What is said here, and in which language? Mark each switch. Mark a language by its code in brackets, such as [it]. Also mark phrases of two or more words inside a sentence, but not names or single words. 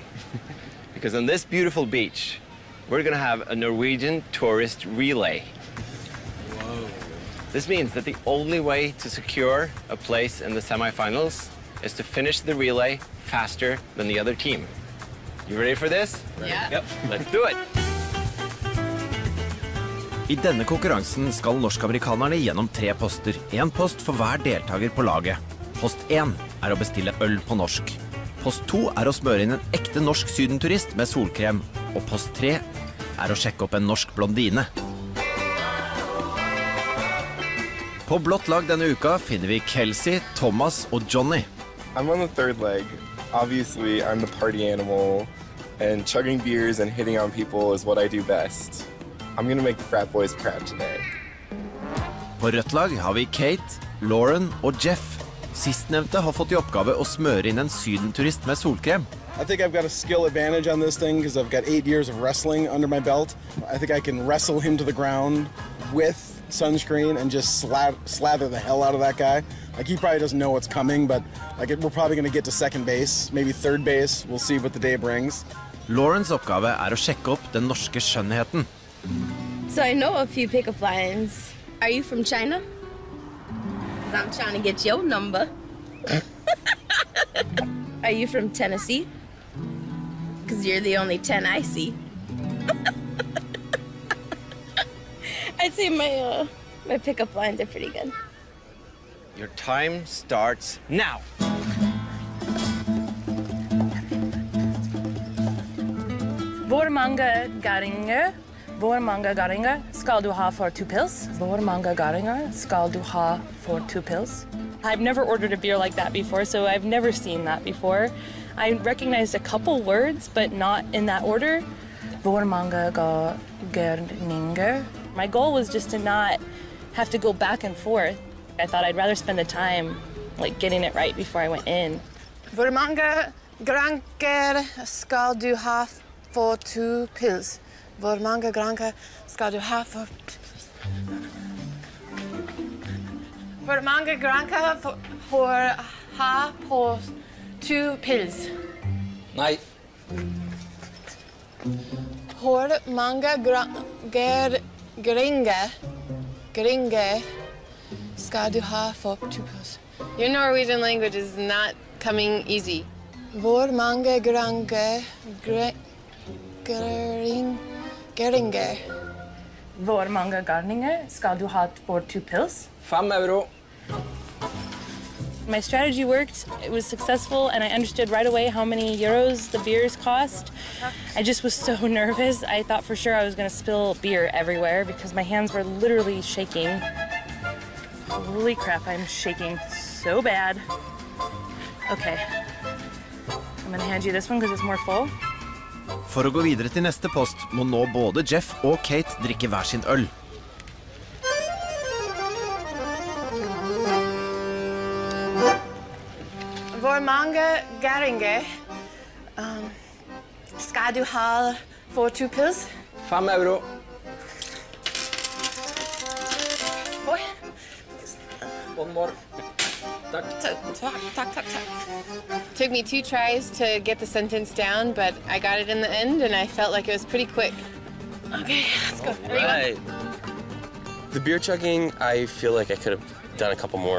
[en] Because on this beautiful beach, we're going to have a Norwegian tourist relay. Whoa. This means that the only way to secure a place in the semifinals is to finish the relay faster than the other team. You ready for this? Yeah. Yep, let's do it. [no] I denne konkurransen skal norsk-amerikanerne gjennom 3 poster. En post for hver deltaker på laget. Post 1 er å bestille øl på norsk. Post 2 er å smøre inn en ekte norsk sydenturist med solkrem. Og post 3 er å sjekke opp en norsk blondine. På blått lag denne uka finner vi Kelsey, Thomas og Johnny. [en] I'm on the third leg. Obviously, I'm the party animal, and chugging beers and hitting on people is what I do best. I'm gonna make the frat boys proud today. [no] På rødt lag har vi Kate, Lauren og Jeff. Sistnevnte har fått I oppgave å smøre inn en sydenturist med solkrem. [en] I think I've got a skill advantage on this thing because I've got 8 years of wrestling under my belt. I think I can wrestle him to the ground with sunscreen and just slather the hell out of that guy. Like, he probably doesn't know what's coming, but we're probably going to get to second base, maybe third base. We'll see what the day brings. [no] Laurens oppgave å sjekke opp den norske skjønnheten. [en] So I know a few pickup lines. Are you from China? 'Cause I'm trying to get your number. Are you from Tennessee? Because you're the only 10 I see. I'd say my pickup lines are pretty good. Your time starts now. [no] Hvor mange gardinger skal du ha for 2 pils? Hvor mange gardinger skal du ha for 2 pils? [en] I've never ordered a beer like that before, so I've never seen that before. I recognized a couple words, but not in that order. [no] Hvor mange gardinger? [en] My goal was just to not have to go back and forth. I thought I'd rather spend the time getting it right before I went in. [no] Hvor mange granker skal du ha for 2 pils? Hvor mange granker skal du ha for 2 pils? Hvor mange granker for ha på 2 pils? Nei. Hvor mange gringe skal du ha for 2 pils? [en] Your Norwegian language is not coming easy. [no] Hvor mange gringe? Hvor mange gardinger skal du ha for 2 pils? 5 euro. [en] My strategy worked, it was successful, and I understood right away how many euros the beers cost. I just was so nervous. I thought for sure I was gonna spill beer everywhere because my hands were literally shaking. Holy crap, I'm shaking so bad. Okay, I'm gonna hand you this one because it's more full. [no] For å gå videre til neste post må nå både Jeff og Kate drikke hver sin øl. Hvor mange gæringer skal du ha for 2 pils? 5 euro. Oi. [en] One more. [no] Takk. [en] Took me 2 tries to get the sentence down, but I got it in the end, and I felt like it was pretty quick. Okay, let's go. Right. The beer chugging, I feel like I could have done a couple more.